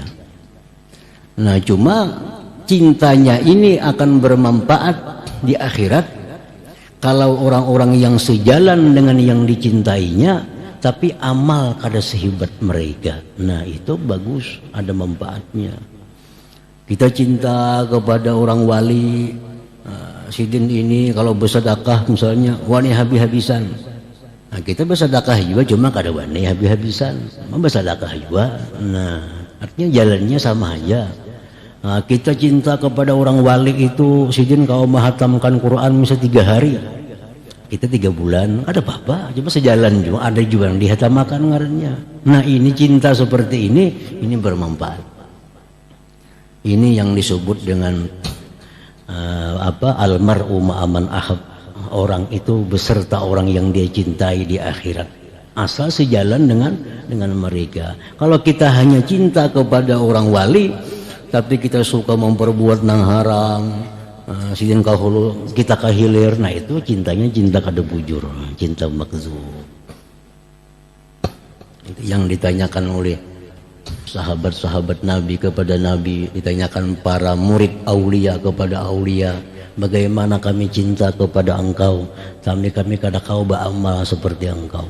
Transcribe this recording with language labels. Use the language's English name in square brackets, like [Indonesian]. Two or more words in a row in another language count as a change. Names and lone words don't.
[Banjar] Nah cuma cintanya ini akan bermanfaat di akhirat kalau orang-orang yang sejalan dengan yang dicintainya tapi amal kada sehebat mereka. [Indonesian] Nah itu bagus, ada manfaatnya. Kita cinta kepada orang wali, [Banjar] sidin ini kalau bersedekah misalnya wani habis-habisan. Nah, kita bersedekah juga cuma kada wani habis-habisan, bersedekah juga. [Indonesian] Nah, artinya jalannya sama aja. [Banjar] Nah, kita cinta kepada orang wali itu, sidin kau menghatamkan Quran misalnya 3 hari, kita 3 bulan, ada apa-apa, cuma sejalan juga, ada juga yang dihatamakan ngarannya. [Indonesian] Nah ini cinta seperti ini bermanfaat. Ini yang disebut dengan [Arabic] المرء مع من أحب. [Indonesian] Orang itu beserta orang yang dia cintai di akhirat. Asal sejalan dengan mereka. [Banjar] Kalau kita hanya cinta kepada orang wali, tapi kita suka memperbuat nang haram, sidin kahulu kita kahilir, nah itu cintanya cinta kada bujur, cinta makzub. Itu yang ditanyakan oleh sahabat-sahabat Nabi kepada Nabi, ditanyakan para murid aulia kepada aulia, bagaimana kami cinta kepada engkau, kami kada kau beramal seperti engkau.